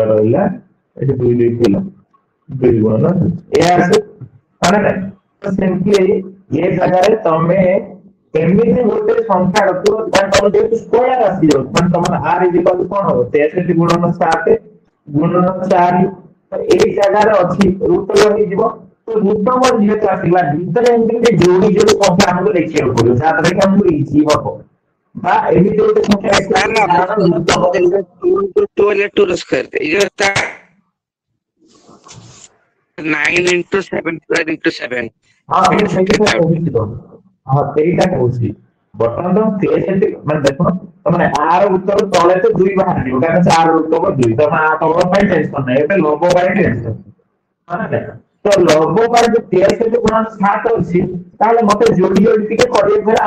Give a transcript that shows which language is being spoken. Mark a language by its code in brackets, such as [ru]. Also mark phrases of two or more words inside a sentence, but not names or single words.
[or] ରହିଲା ଏଠି 2 2 ଥିଲା 2 ଗୁଣନ ଏୟା ଆସେ ମାନେ ନାଇଁ ତ ସିମ୍ପଲି ଏ ଜାଗାରେ ତମେ ଏମିତି ଗୋଟେ ସଂଖ୍ୟା ରଖିବ ମାନେ ତମର ଯେହେତୁ ସ୍କୋୟାର ଆସିଯାଉଛି ମାନେ ତମର [en] r is equal to [or] କଣ ହବ 63 ଗୁଣନ 7 ଗୁଣନ 4 ତ ଏଇ ଜାଗାରେ ଅଛି [en] root over [or] ହେଇଯିବ तो [en] root over [or] ଯେହେତୁ ଆସିଲା ଭିତରେ ଏମିତି ଯୋଡି ଯୋଡି ସଂଖ୍ୟା ଆମକୁ ଦେଖିବାକୁ ପଡିବ ଯାହାଦ୍ୱାରା କି ଆମକୁ ଇଜି ହବ ବା ଏମିତି ଗୋଟେ ସଂଖ୍ୟା ନା ନା ଆସିବ ଯାହାର [en] root over [or] 2 ହେଲେ 2 ର ସ୍କ୍ୱାର ଏଇ ଯୋଉ [en] 9 into 7 square into 7 [or] ହଁ ମୁଁ ସେଇଟା କହୁଛି ତ ହଁ ସେଇଟା କହୁଛି ବର୍ତ୍ତମାନ ତ ସେମିତି ମାନେ ଦେଖ ତମେ ଆର ଉତ୍ତର ତଳେ ତ 2 ବାହାରିଯିବ କାରଣ 4 ଉତ୍ତର 2 ତମେ ତମ ପାଇଁ ଟେନସନ ନାହିଁ ଏବେ ଲବ ପାଇଁ ଟେନସନ ମାନେ ତ ଲବ ପାଇଁ ଯେ 63 ଗୁଣ 7 ଅଛି ତାହେଲେ ମତେ ଯୋଡି ଯୋଡି ଟିକେ କରିବାକୁ ହେଲେ